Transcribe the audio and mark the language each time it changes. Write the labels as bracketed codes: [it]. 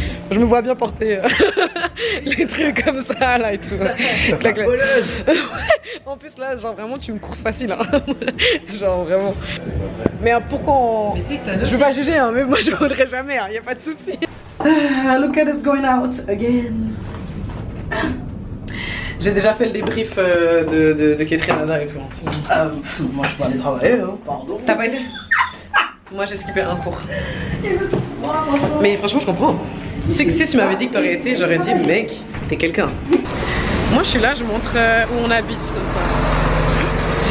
[fr] Je me vois bien porter les trucs comme ça là et tout. En plus là, genre vraiment tu me courses facile hein. Genre vraiment. Mais pourquoi on... Je veux pas juger hein, mais moi je voudrais jamais, hein, y a pas de souci. [en] Look at us going out again. [fr] J'ai déjà fait le débrief de Catherine Hazard et tout. Moi je peux aller travailler, hein. Pardon. T'as pas été? Moi j'ai skippé un cours. Mais franchement je comprends. Si tu m'avais dit que t'aurais été, j'aurais dit mec, t'es quelqu'un. Moi je suis là, je montre où on habite comme ça.